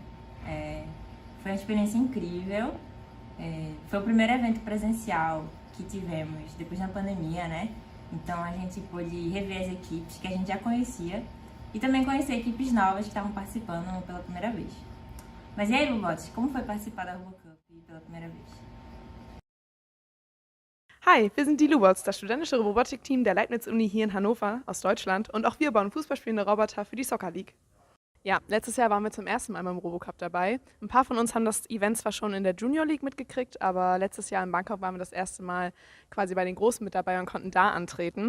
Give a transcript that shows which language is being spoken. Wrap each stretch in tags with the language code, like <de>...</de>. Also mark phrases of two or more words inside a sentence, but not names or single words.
<pt>Foi uma experiência incrível, foi o primeiro evento presencial que tivemos depois da pandemia, né? Então a gente pôde rever as equipes que a gente já conhecia e também conhecer equipes novas que estavam participando pela primeira vez. Mas e aí, Robots, como foi participar da RoboCup pela primeira vez?</pt> <de>Hi, wir sind die Lubots, das studentische Robotikteam der Leibniz-Uni hier in Hannover aus Deutschland und auch wir bauen fußballspielende Roboter für die Soccer League. Ja, letztes Jahr waren wir zum ersten Mal beim RoboCup dabei. Ein paar von uns haben das Event zwar schon in der Junior League mitgekriegt, aber letztes Jahr in Bangkok waren wir das erste Mal quasi bei den Großen mit dabei und konnten da antreten.</de>